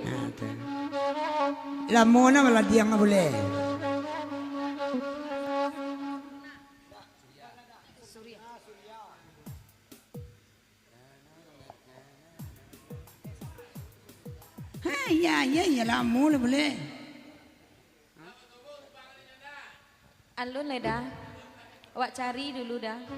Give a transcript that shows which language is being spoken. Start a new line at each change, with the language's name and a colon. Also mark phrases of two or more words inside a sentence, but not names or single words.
Indonesian: Lah mau na malah dia nggak boleh. Ya lah mau lah boleh.
Minangkabau: Alun lah dah. Awak cari dulu dah.